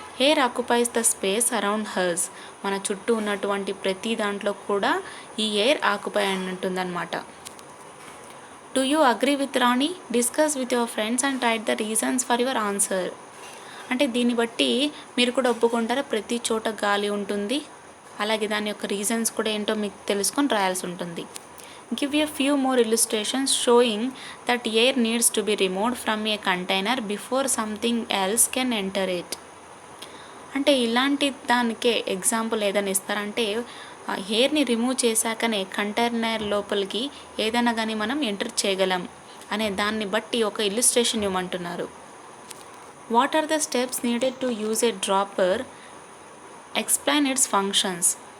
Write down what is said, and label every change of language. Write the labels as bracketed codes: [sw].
[en] Air occupies the space around hers. [te] మన చుట్టూ ఉన్నటువంటి ప్రతి దాంట్లో కూడా ఈ ఎయిర్ ఆక్యుపై అని ఉంటుందన్నమాట. [en] Do you agree with Rani? Discuss with your friends and write the reasons for your answer. [te] అంటే దీన్ని బట్టి మీరు కూడా ఒప్పుకుంటారా? ప్రతి చోట గాలి ఉంటుంది, అలాగే దాని యొక్క రీజన్స్ కూడా ఏంటో మీకు తెలుసుకొని రాయాల్సి ఉంటుంది. [en] Give a few more illustrations showing that air needs to be removed from a container before something else can enter it. [te] అంటే ఇలాంటి దానికే ఎగ్జాంపుల్ ఏదైనా ఇస్తారంటే ఎయిర్ని రిమూవ్ చేశాకనే కంటైనర్ లోపలికి ఏదైనా కానీ మనం ఎంటర్ చేయగలం అనే దాన్ని బట్టి ఒక illustration ఇవ్వమంటున్నారు. [en] What are the steps needed to use a dropper? Explain its functions.